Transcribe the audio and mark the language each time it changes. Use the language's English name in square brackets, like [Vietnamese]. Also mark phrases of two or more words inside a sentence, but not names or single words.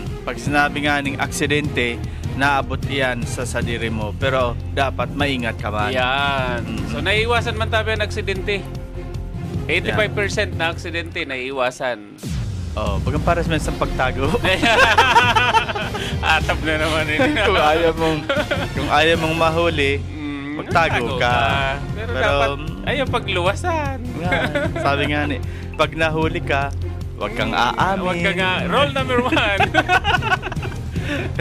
[Filipino] Pag sinabi nga ng aksidente, naabot yan sa sadiri mo. Pero dapat maingat ka man. Yan. So naiiwasan man tabi ang aksidente. 85% na aksidente naiiwasan. Oh, bagang para sa pagtago. Atap na naman yun. kung ayaw mong mahuli, magtago ka. Pero dapat ayaw pagluwasan. Sabi nga ni, pag nahuli ka, huwag kang aamin. Huwag kang [English] rule number 1.